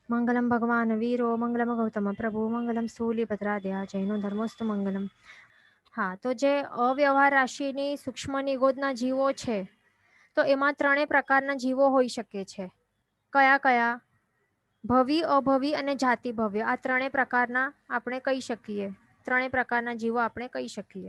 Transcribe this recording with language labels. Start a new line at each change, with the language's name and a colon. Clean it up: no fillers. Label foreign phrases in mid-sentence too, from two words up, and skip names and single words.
Sanskrit: मंगलम भगवान वीरो मंगलम गौतम प्रभु मंगलम स्थूलिभद्राद्या जैनो धर्मोस्तु મંગલમ.
Gujarati: હા, તો જે અવ્યવહાર રાશિની સૂક્ષ્મ નિગોદના જીવો છે તો એમાં ત્રણેય પ્રકારના જીવો હોઈ શકે છે. કયા કયા? ભવી, અભવી અને જાતિ ભવ્ય. આ ત્રણેય પ્રકારના આપણે કહી શકીએ. ત્રણેય પ્રકારના જીવો આપણે કહી શકીએ.